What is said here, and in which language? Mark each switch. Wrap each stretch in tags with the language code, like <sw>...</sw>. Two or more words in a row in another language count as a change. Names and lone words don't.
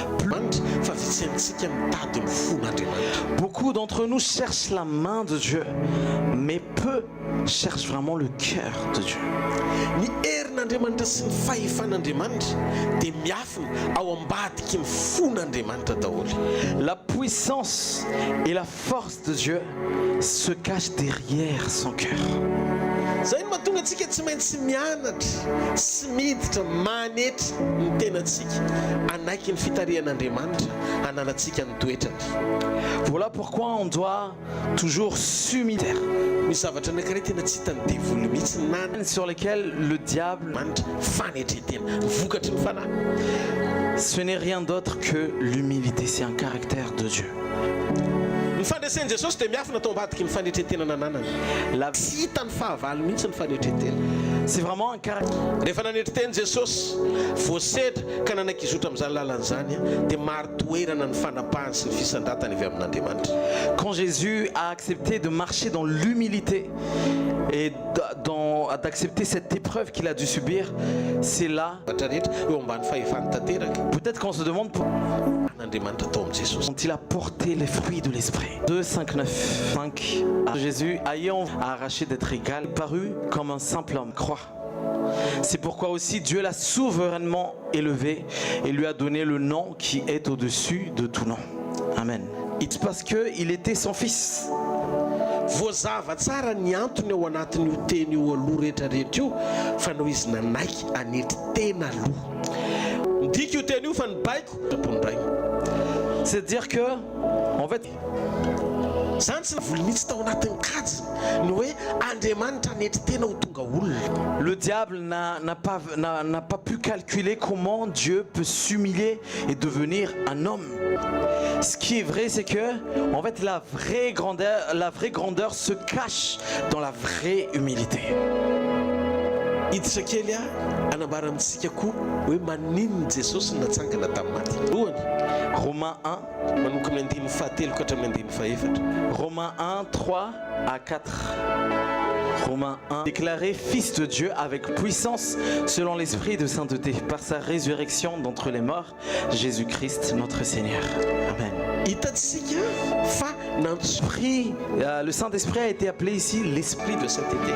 <fr>Beaucoup d'entre nous cherchent la main de Dieu, mais peu cherchent vraiment le cœur de Dieu. La puissance et la force de Dieu se cachent derrière son cœur.</fr> <mg>Zay no mahatonga antsika tsy maintsy mianatra sy miditra manetra ny tenantsika anaiky ny fitarihan'Andriamanitra ananantsika ny toetrany.</mg> <fr>Voilà pourquoi on doit toujours s'humilier.</fr> <mg>Misy zavatra anankiray tena tsy hitany dévolu mihitsy nana</mg> <fr>sur lesquels le diable</fr> <mg>fanetretena vokatry ny fanahy.</mg> <fr>Ce n'est rien d'autre que l'humilité, c'est un caractère de Dieu.</fr> <mg>Ny fandraisen'i Jesosy dia miafina tao ambadiky ny fanetretena nananany. Tsy hitany fahavalo mihitsy ny fanetretena.</mg> <fr>C'est vraiment un caractère.</fr> <mg>Rehefa nanetreteny Jesosy voasedra ka nanankizotra amin'izany lalana izany dia maro toerana ny fanapahany sy ny fisandratany avy amin'Andriamanitra.</mg> <fr>Quand Jésus a accepté de marcher dans l'humilité et d'accepter cette épreuve qu'il a dû subir, c'est là peut-être qu'on se demande pourquoi il a porté les fruits de l'esprit. 2, 5, 9, 5. Jésus, ayant arraché d'être égal, parut comme un simple homme, croix. C'est pourquoi aussi Dieu l'a souverainement élevé et lui a donné le nom qui est au-dessus de tout nom. Amen. C'est parce qu'il était son fils.</fr> <mg>Voazava tsara ny antony ao anatin'io teny io aloha rehetrarehetra io fa no izy nanaiky anetry tena aloha. Midika io teny io fa ny baiko tapondray.</mg> <fr>C'est-à-dire que, en fait,</fr> <mg>zany tsy navolo mihitsy tao anatin'ny kajy ny hoe Andriamanitra anetry tena ho tonga olona.</mg> <fr>Le diable n'a pas pu calculer comment Dieu peut s'humilier et devenir un homme. Ce qui est vrai, c'est que, en fait, la vraie grandeur se cache dans la vraie humilité.</fr> <mg>Hiditra kely anambara amintsika koa hoe maninona Jesosy natsangana tamin'ny maty. Lohany</mg> <fr>Romains 1.</fr> <mg>Manomboka amin'ny andininy fahatelo ka hatramin'ny andininy fahaefatra.</mg> <fr>Romains 1, 3 à 4. Romains 1. Déclaré fils de Dieu avec puissance selon l'esprit de sainteté par sa résurrection d'entre les morts, Jésus-Christ notre Seigneur. Amen. Le Saint-Esprit a été appelé ici l'Esprit de sainteté.</fr>